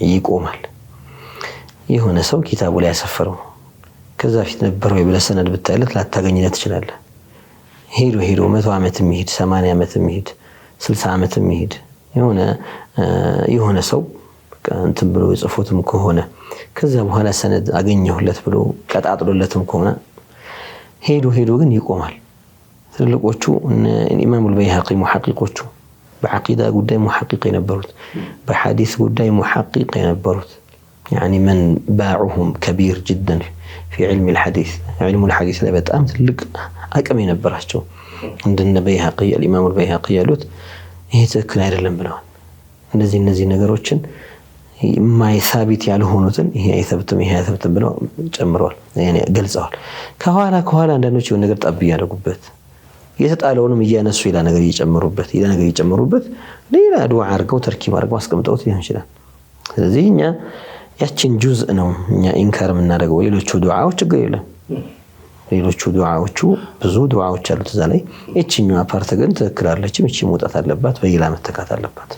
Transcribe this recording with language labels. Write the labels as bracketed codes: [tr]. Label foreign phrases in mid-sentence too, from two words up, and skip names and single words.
[am] ይቆማል። የሆነ ሰው ኪታቡ ላይ ያሰፈረው ከዛ ፊት ነበር ወይ ብለህ ሰነድ ብታይለት ላታገኝለት ትችላለህ። ሄዶ 100 ዓመት የሚሄድ 80 ዓመት የሚሄድ 60 ዓመት የሚሄድ የሆነ ሰው እንትን ብሎ ጽፎትም ከሆነ ከዛ በኋላ ሰነድ አገኘሁለት ብሎ ቀጣጥሎለትም ከሆነ ሄዶ ግን ይቆማል። ትልቆቹ ኢማም አልበይሃቂ ሙሐቂቆቹ በዐቂዳ ጉዳይ ሙሐቂቅ የነበሩት በሐዲስ ጉዳይ ሙሐቂቅ የነበሩት [ar] يعني من باعهم كبير جدا في علم الحديث [am] ላይ በጣም ትልቅ አቅም የነበራቸው እንደነ በይሃቂ [ar] الامام البيهقي [am] ያሉት ይሄ ትክክል አይደለም ብለዋል። እነዚህ ነገሮችን ማይሳቢት ያልሆኑትን ይሄ አይተብትም ብለው ጨምረዋል يعني ገልጸዋል። ከኋላ አንዳንዶች የሆነ ነገር ጠብ ያደርጉበት የተጣለውንም እያነሱ ሌላ ነገር እየጨመሩበት ሌላ ዱዓ አድርገው ተርኪብ አድርገው አስቀምጠውት ሊሆን ይችላል። ስለዚህ እኛ ያችን ጁዝእ ነው እኛ ኢንካር የምናደርገው። ሌሎቹ ዱዓዎች ችግር የለም። ሌሎቹ ዱዓዎቹ ብዙ ዱዓዎች አሉት እዛ ላይ። እቺኛው ፓርት ግን ትክክል አይደለችም። እቺ መውጣት አለባት፣ በሌላ መተካት አለባት።